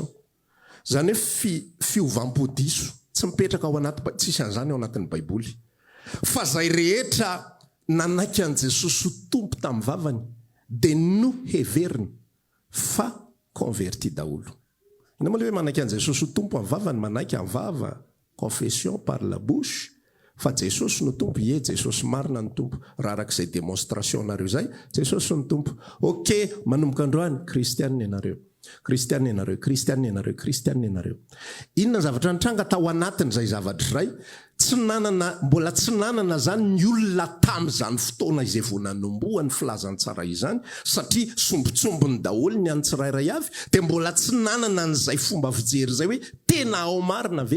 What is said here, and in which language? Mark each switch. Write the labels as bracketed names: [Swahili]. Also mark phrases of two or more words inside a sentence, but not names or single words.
[Malagasy] Zany hoe fiovam-podiso tsy mipetraka ao anaty, tsisy an'izany ao anatin'ny baiboly. Fa zay rehetra nanaiky an' Jesosy ho tompo tamin'ny vavany dia no heveriny fa converti daholo. Ina moa le hoe manaiky an' Jesosy ho tompo amin'ny vavany, manaiky amin'ny vava, [French] confession par la bouche, [Malagasy] fa Jesosy no tompo, ie Jesosy marina no tompo. Raha arak'izay démonstration nareo zay, Jesosy no tompo. Ok, manomboka androany, kristianina ianareo, kristianina ianareo, kristianina ianareo, kristianina ianareo. Inona zavatra nitranga tao anatin'izay zavatra iray? Tsy nanana, mbola tsy nanana zany ny olona tamin'izany fotoana izay vao nanomboa ny filazantsara izany, satria sombitsombony daholo ny any tsirairay avy, dia mbola tsy nanana n'izay fomba fijery zay hoe tena ao marina ve?